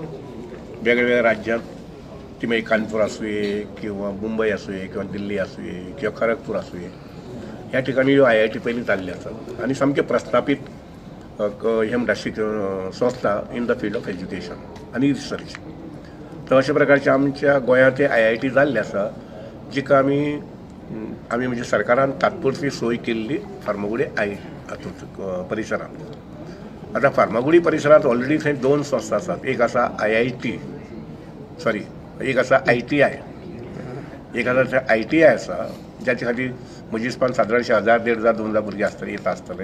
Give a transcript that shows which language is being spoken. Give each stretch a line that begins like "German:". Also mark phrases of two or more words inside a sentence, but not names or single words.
Konkani: वेगवेगळ्या राज्यात ती म्हणजे कानपूर असुये किंवा मुंबई असुये किंवा दिल्ली असुये किंवा खरगपूर असुये, ह्या ठिकाणी IIT पहिली चालली असतात आणि सामके प्रस्थापित हे म्हणटा संस्था
English: in the field of education
Konkani: आणि रिसर्च. तर अशा प्रकारचे आमच्या गोंयांत IIT जाल्ले आसा, जिका आमी म्हणजे सरकारान तात्पुरती सोय केल्ली फार्मागुडी हातूंत परिसरांत. आता फार्मागुडी परिसरांत ऑलरेडी थंय 2 संस्था आसात. एक आसा एक आसा ITI, एक आसा ITI आसा, ज्याचे खातीर म्हज्या हिसपान सादारणशे 1000, 1500, 2000 भुरगे आसतले, येता आसतले.